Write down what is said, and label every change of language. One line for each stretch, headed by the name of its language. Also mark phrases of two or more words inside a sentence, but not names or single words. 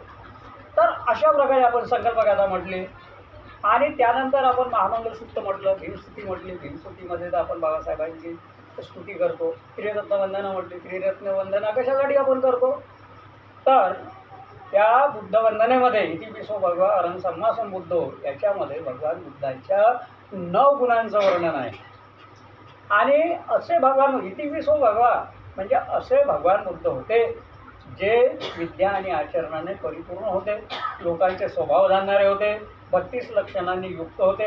Marathi: तर अशा प्रकारे आपण संकल्पगाथा म्हटली. आणि त्यानंतर आपण महामंगलसूक्त म्हटलं, भीमस्तुती म्हटली. भीमस्तुतीमध्ये तर आपण बाबासाहेबांची स्तुती करतो. त्रिरत्नवंदना म्हटली. त्रिरत्नवंदना कशासाठी आपण करतो? तर त्या बुद्धवंदनेमध्ये
Pali: इतिपिसो भगवा अरहं सम्मा संबुद्धो,
Marathi: याच्यामध्ये भगवान बुद्धाच्या 9 गुणांचं वर्णन आहे. आणि असे भगवान
Pali: इतिपिसो भगवा
Marathi: म्हणजे असे भगवान बुद्ध होते जे विद्या आणि आचरणाने परिपूर्ण होते, लोकांचे स्वभाव जाणणारे होते, 32 लक्षणांनी युक्त होते.